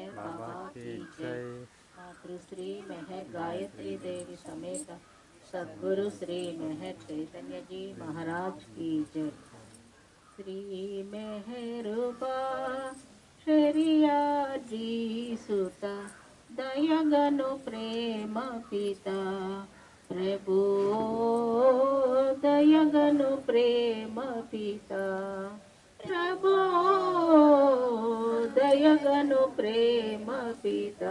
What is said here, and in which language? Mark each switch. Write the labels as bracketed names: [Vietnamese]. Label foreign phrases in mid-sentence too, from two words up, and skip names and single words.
[Hindi] बाबा की जय। मातृश्री महक गायत्री देवी समेत सद्गुरु श्री महक चैतन्य जी महाराज की जय। श्री मेहरुबा शरिया जी सुता दयगनु प्रेम पिता प्रभु दयगनु प्रेम पिता प्रभु दयगनु प्रेम पिता।